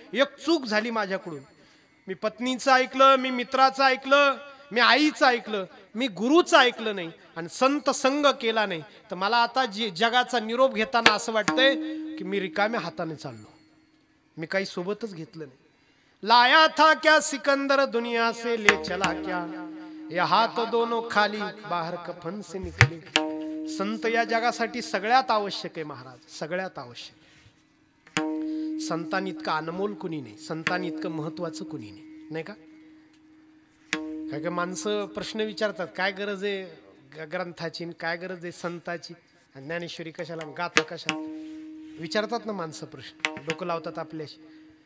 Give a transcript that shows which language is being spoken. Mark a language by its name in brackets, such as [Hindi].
[Marathi] एक चूक झाली माझ्याकडून, मी पत्नीचं ऐकलं, मी मित्राचं ऐकलं, मी आईचं ऐकलं, मी गुरुचं ऐकलं नाही आणि संत संग केला नाही. तर मला आता जगाचा निरोप घेताना असं वाटतंय की मी रिकाम्या हाताने चाललो, मी काही सोबतच घेतलं नाही. [Hindi] लाया था क्या सिकंदर दुनिया से ले चला क्या, या हात दोनों खाली बाहर कफन से निकले. [Marathi] संत या जगासाठी सगळ्यात आवश्यक आहे महाराज, सगळ्यात आवश्यक. संतांइतकं अनमोल कुणी नाही, संतांइतकं महत्वाचं कुणी नाही, नाही का? काय काय माणसं प्रश्न विचारतात काय गरज आहे ग्रंथाची, काय गरज आहे संताची, ज्ञानेश्वरी कशाला, गाथा कशाला, विचारतात ना माणसं प्रश्न, डोकं लावतात आपल्याशी.